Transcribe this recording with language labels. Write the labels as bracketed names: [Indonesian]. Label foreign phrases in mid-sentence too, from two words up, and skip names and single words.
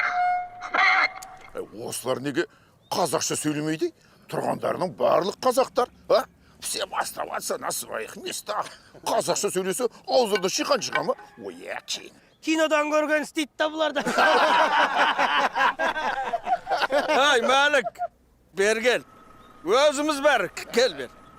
[Russian] Стоять! [Kazakh] Осылар неге қазақша сөйлемейді? Тұрғандарының барлық қазақтар, а? [Russian] Всем оставаться на своих местах. [Kazakh] Қазақша сөйлесе, аузында шиқан шыға ма? Ой, әкең. Кинодан көрген істейді табыларды. Ай, Мәлік, бер кел. Өзіміз бәрі, кел бер.